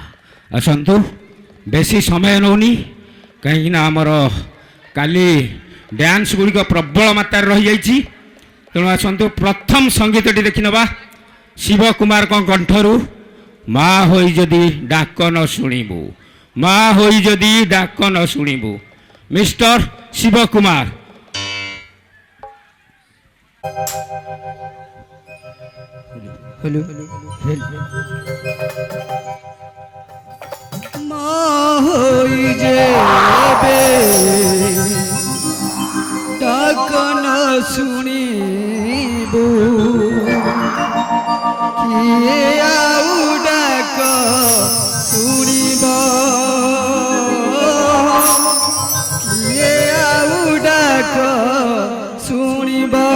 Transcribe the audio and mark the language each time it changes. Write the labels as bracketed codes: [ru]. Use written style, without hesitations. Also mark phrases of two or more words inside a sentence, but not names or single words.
[or] ଆସନ୍ତୁ, ବେଶୀ ସମୟ ନେଉନି, କାହିଁକିନା ଆମର କାଲି ଡ୍ୟାନ୍ସ ଗୁଡ଼ିକ ପ୍ରବଳ ମାତ୍ରାରେ ରହିଯାଇଛି। ତେଣୁ ଆସନ୍ତୁ ପ୍ରଥମ ସଙ୍ଗୀତଟି ଦେଖିନେବା ଶିବ କୁମାରଙ୍କ କଣ୍ଠରୁ, ମା ହୋଇ ଯଦି ଡାକ ନ ଶୁଣିବୁ, ମା ହୋଇ ଯଦି ଡାକ ନ ଶୁଣିବୁ। ମିଷ୍ଟର ଶିବ କୁମାର। ମା ହଇ ଯେବେ ଡାକ ନା ଶୁଣିବୁ, କିଏ ଆଉ ଡାକ ଶୁଣିବ, କିଏ ଆଉ ଡାକ ଶୁଣିବ।